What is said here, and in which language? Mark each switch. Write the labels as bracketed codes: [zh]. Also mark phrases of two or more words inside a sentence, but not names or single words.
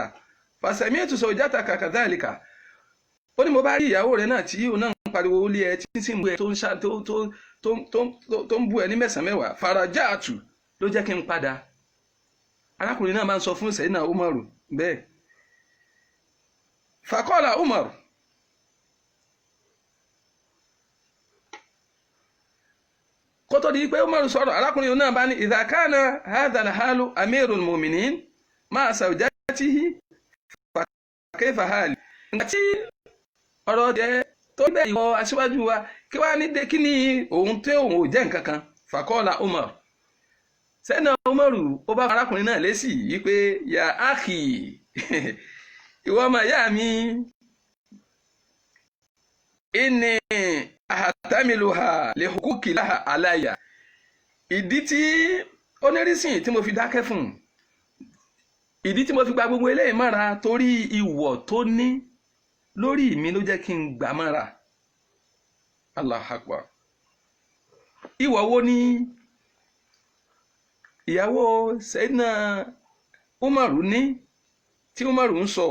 [ar] فسمعت زوجتك كذلك. [yo] Ó ní mo bá rí ìyàwó rẹ̀ náà tí òun náà ń pariwo ó lé ẹ tí sì ń bú ẹ tó ń bú ẹ ní mẹ́sàn-án mẹ́wàá faraja'tu ló jẹ́ kí n padà. arákùnrin náà máa ń sọ fún Sayyidina Umaru bẹ́ẹ̀. [ar] فقال عمر [yo] kó tó di pé Umaru sọ̀rọ̀ arákùnrin náà bá ní [ar] إذا كان هذا الحال أمير المؤمنين مع زوجته فكيف حالي. [yo] nígbà tí ọ̀rọ̀ jẹ́ tó bẹ́ẹ̀ ìwọ aṣíwájú wa kí wàá ní kí ni òun tí òun ò jẹ́ nǹkan kan. [ar] فقال عمر سيدنا عمر [yo] ó bá arákùnrin náà lésì yìí pé [ar] يا أخي [yo] ìwọ ọmọ ìyá mi [ar] إني أحتملها لحقوق لها علي. [yo] ìdí tí onírísìn tí mo fi dákẹ́ fún ìdí tí mo fi gba gbogbo eléyìí mọ́ra torí ìwọ̀ tó ní lórí mi ló jẹ́ kí n gbà mọ́ra. [ar] الله أكبر. [yo] ìwọ̀ wo ni ìyàwó Sayyidina Umaru ní tí Umaru ń sọ.